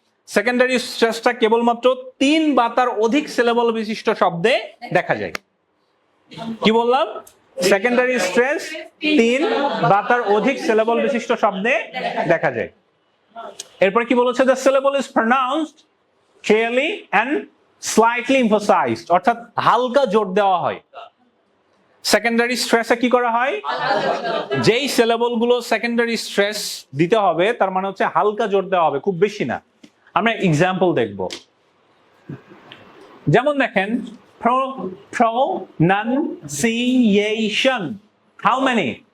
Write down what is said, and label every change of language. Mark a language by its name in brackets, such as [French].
[Bangla] Secondary স্ট্রেসটা কেবলমাত্র 3 বা তার অধিক সিলেবল বিশিষ্ট শব্দে দেখা যায়। কি বললাম? সেকেন্ডারি স্ট্রেস 3 বা তার অধিক সিলেবল বিশিষ্ট শব্দে দেখা যায়। এরপর কি বলেছে? [English] the syllable is pronounced clearly and slightly emphasized, [Bangla] অর্থাৎ হালকা জোর দেওয়া হয়। সেকেন্ডারি স্ট্রেসে কি করা হয়, যেই সিলেবল গুলো সেকেন্ডারি স্ট্রেস দিতে হবে তার মানে হচ্ছে হালকা জোর দেওয়া হবে, খুব বেশি না। আমরা এক্সাম্পল দেখব, যেমন দেখেন pronunciation, [English] how many?